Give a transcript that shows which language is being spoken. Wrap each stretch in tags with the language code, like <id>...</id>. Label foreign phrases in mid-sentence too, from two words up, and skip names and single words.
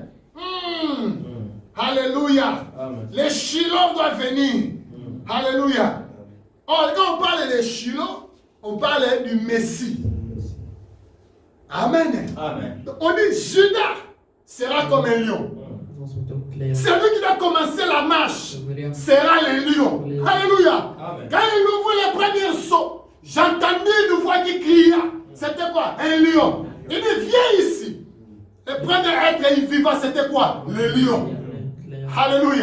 <fr>Alléluia. Amen. Les Shiloh doivent venir. Alléluia. Or, quand on parle de Shiloh, on parle du Messie. Amen. Amen. On dit Judas sera comme un lion.</fr> <sv>Han som ett upplejon.</sv> <fr>Celui qui doit commencer la marche sera le lion. Alléluia. Amen. Quand il ouvre le premier saut, j'entendais une voix qui cria. C'était quoi? Un lion. Il dit, viens ici. Le premier être vivant, c'était quoi? Le lion. Alléluia.</fr>